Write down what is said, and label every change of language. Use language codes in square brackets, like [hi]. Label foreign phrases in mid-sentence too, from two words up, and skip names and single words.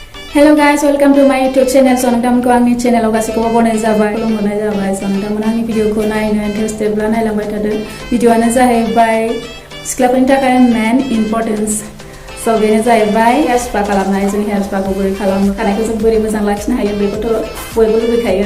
[en] Hello guys, welcome to my YouTube channel. [brx] So नोंथांमोनखौ आंनि चेनेलाव गासैखौबो बनाय जाबाय, खुलुमनाय जाबाय. So नोंथांमोना आंनि भिडिअखौ नायनो इन्टारेस्टेडब्ला नायलांबाय थादो. भिडिअआनो जाहैबाय सिख्लाफोरनि थाखाय [en] main importance. [brx] So बेनो जाहैबाय [en] hair spa [brx] खालामनाय. जों [en] hair spa [brx] बोरै खालामो, खानायखौ जों बोरै मोजां लाखिनो हायो बेखौथ' बयबो लुबैखायो.